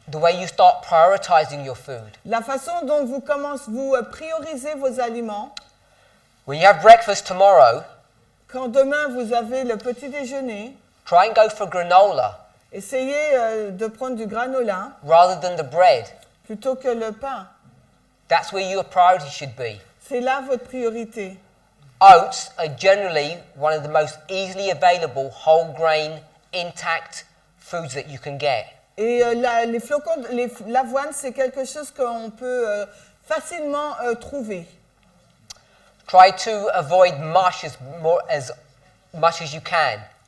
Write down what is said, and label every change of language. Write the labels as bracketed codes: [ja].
[en] the way you start prioritizing your food. [fr] la façon dont vous priorisez vos aliments. [en] When you have breakfast tomorrow, [fr] Quand demain vous avez le petit déjeuner, [en] try and go for granola [fr] essayez de prendre du granola [en] rather than the bread. [fr] plutôt que le pain. [en] That's where your priority should be. [fr] C'est là votre priorité. [en] Oats are generally one of the most easily available whole grain intact foods that you can get. [fr] Et les flocons, l'avoine, c'est quelque chose qu'on peut facilement trouver. [en] Try to avoid mush as much as you can.